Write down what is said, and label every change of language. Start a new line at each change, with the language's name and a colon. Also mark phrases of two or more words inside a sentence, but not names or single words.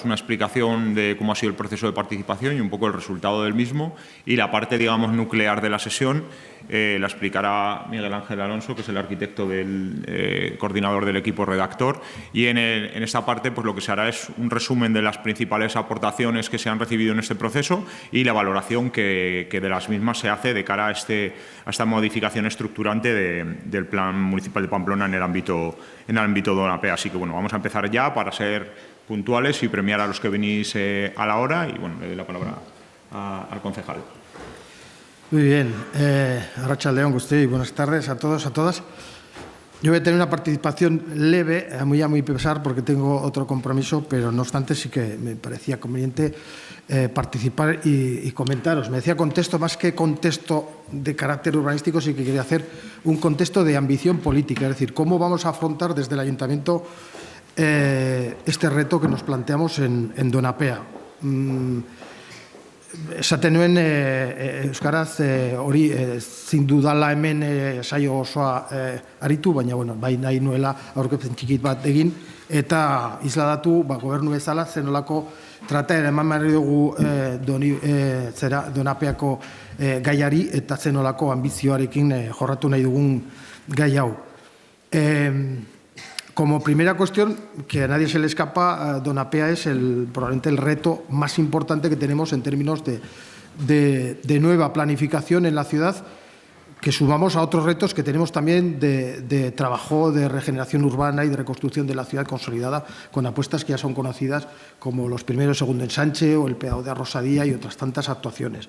Spanish: una explicación de cómo ha sido el proceso de participación y un poco el resultado del mismo, y la parte, digamos, nuclear de la sesión la explicará Miguel Ángel Alonso, que es el arquitecto del coordinador del equipo redactor, y en esta parte pues lo que se hará es un resumen de las principales aportaciones que se han recibido en este proceso y la valoración que de las mismas se hace de cara a esta modificación estructurante del Plan Municipal de Pamplona en el ámbito Donapea. Así que bueno, vamos a empezar ya para ser puntuales y premiar a los que venís a la hora, y bueno, le doy la palabra al concejal. Muy bien,
Basque: arratsaldeon guztioi,
Spanish: buenas tardes a todos, a todas. Yo voy a tener una participación leve, muy pesar, porque tengo otro compromiso, pero no obstante sí que me parecía conveniente participar y comentaros. Me decía contexto, más que contexto de carácter urbanístico, sí que quería hacer un contexto de ambición política, es decir, cómo vamos a afrontar desde el Ayuntamiento este reto que nos planteamos en Donapea.
Basque: Esaten nuen euskaraz hori ezin dudala hemen saio osoa aritu, baina bai nahi nuela aurkezpen txikit bat egin eta isladatu gobernu bezala zenolako trataera eman behar dugu Donapeako gaiari eta zenolako ambizioarekin jorratu nahi dugun gai hau.
Spanish: Como primera cuestión, que a nadie se le escapa, Donapea es probablemente el reto más importante que tenemos en términos de nueva planificación en la ciudad, que sumamos a otros retos que tenemos también de trabajo de regeneración urbana y de reconstrucción de la ciudad consolidada, con apuestas que ya son conocidas como los primeros y segundo ensanche o el peado de Arrosadía y otras tantas actuaciones.